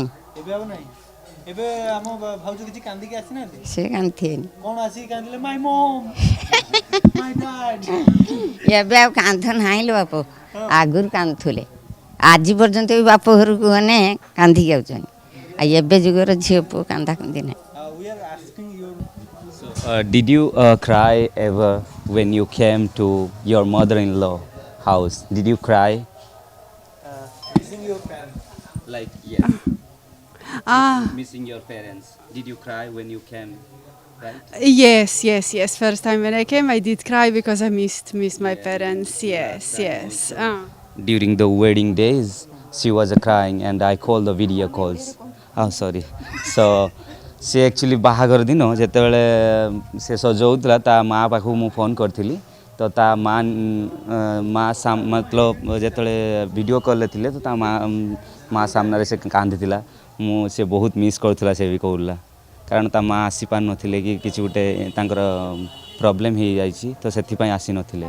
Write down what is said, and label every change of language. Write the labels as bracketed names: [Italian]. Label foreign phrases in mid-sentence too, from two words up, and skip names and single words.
[Odia] ଏବେ ଆଉ ନାହିଁ। ଏବେ ଆମ ଭାଉଜ କିଛି କାନ୍ଦିକି ଆସିନାହାନ୍ତି? ସେ କାନ୍ଦିଥିବେନି କଣ ଆସିକି କାନ୍ଦିଲେ [English] my mom my dad. [Odia] ଏବେ ଆଉ କାନ୍ଧ ନାହିଁ ଲୋ ବାପ ଆଗରୁ କାନ୍ଦୁଥିଲେ ଆଜି ପର୍ଯ୍ୟନ୍ତ ବି ବାପ ଘରକୁ ଗନେ କାନ୍ଦିକି ଯାଉଛନ୍ତି ଆଉ ଏବେ ଯୁଗର ଝିଅ ପୁଅ କାନ୍ଦା କାନ୍ଦି ନାହିଁ। [English] We are asking your Did you cry ever when you came to your mother-in-law house? Did you cry? missing your parents. Like yes, Ah, missing your parents. Did you cry when you came? Right? yes. First time when I came, I did cry because I missed my parents. Yes. During the wedding days, she was crying and I called the video calls. Oh, sorry. So, [Odia] ସେ ଆକ୍ଚୁଆଲି ବାହାଘର ଦିନ ଯେତେବେଳେ ସେ ସଜଉଥିଲା ତା ମା ପାଖକୁ ମୁଁ ଫୋନ୍ କରିଥିଲି ତ ତା ମା ମତଲବ ଯେତେବେଳେ ଭିଡ଼ିଓ କଲ୍ରେ ଥିଲେ ତ ତା ମା ସାମ୍ନାରେ ସେ କାନ୍ଦିଥିଲା। ସେ ବହୁତ ମିସ୍ କରୁଥିଲା ସେ ବି କହୁଥିଲା କାରଣ ତା ମା ଆସିପାରୁନଥିଲେ କି କିଛି ଗୋଟେ ତାଙ୍କର ପ୍ରୋବ୍ଲେମ୍ ହେଇଯାଇଛି ତ ସେଥିପାଇଁ ଆସିନଥିଲେ।